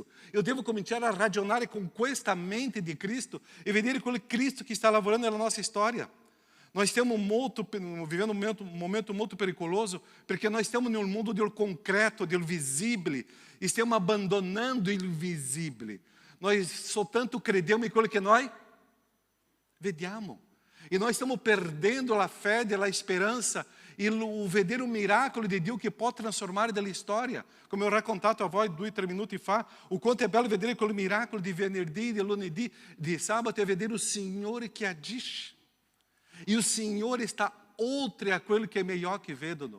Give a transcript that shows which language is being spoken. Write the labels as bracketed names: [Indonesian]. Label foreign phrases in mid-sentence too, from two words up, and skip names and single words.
[Portuguese] Eu devo [Italian] cominciare a ragionare con questa mente di Cristo e vedere quello Cristo che sta lavorando nella nostra storia. Noi stiamo vivendo un momento molto pericoloso perché noi stiamo nel mondo del concreto, del visibile e stiamo abbandonando il visibile. Noi soltanto crediamo in quello che noi Vediamo. [Portuguese] E nós estamos perdendo a fé [Italian] della speranza e o vedere un miracolo di Dio che può trasformare della storia. Come ho raccontato a voi 2 o 3 minuti fa, o quanto è bello vedere quel miracolo di venerdì, di lunedì, di sabato, e vedere il Signore che agisce. E il Signore sta oltre a quello che i miei occhi vedono.